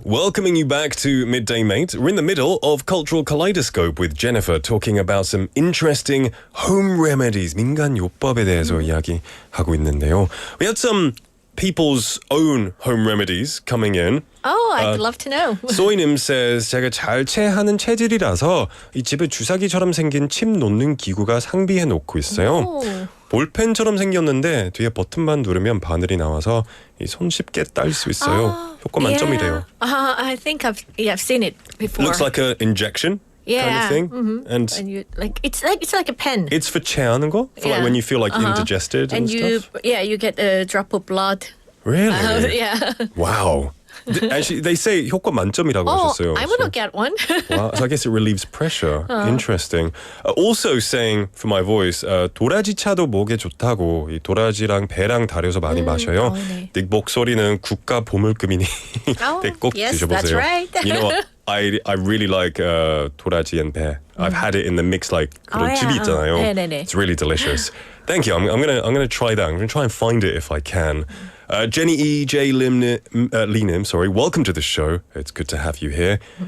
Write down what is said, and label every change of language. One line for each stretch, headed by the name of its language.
English: Welcoming you back to Midday Mate. We're in the middle of Cultural Kaleidoscope with Jennifer talking about some interesting home remedies.
Korean: 민간 요법에 대해서 이야기하고 있는데요.
English: We had some people's own home remedies coming in. Oh, I'd love to know.
Korean: 소이님 says 제가 잘 체하는 체질이라서 이 집에 주사기처럼 생긴 침 놓는 기구가 상비해 놓고 있어요. 오. 볼펜처럼 생겼는데 뒤에 버튼만 누르면 바늘이 나와서 이 손 쉽게 딸 수 있어요. 효과 만점이래요.
English: I think I've seen it before. Looks like an injection kind of thing. And you it's like a pen. it's for
Korean: 체하는 거?
English: For like when you feel like indigested and stuff? you get a drop of blood. Really? Yeah. Wow. Actually, they say
Korean: 효과 만점이라고 하셨어요.
English: I want to get one. Wow, so I guess it relieves pressure. Interesting. Also saying for my voice,
Korean: 도라지 차도 목에 좋다고 이 도라지랑 배랑 달여서 많이 마셔요. 네. 네 목소리는 국가 보물급이니 네, 꼭
English: yes,
Korean: 드셔보세요.
English: that's right. You know what? I really like 도라지 and 배. I've had it in the mix like
Korean: 그런 즙이 있잖아요. 네네네.
English: It's really delicious. Thank you. I'm gonna try that. I'm gonna try and find it if I can. Jenny E. J. Lim, sorry. Welcome to the show. It's good to have you here.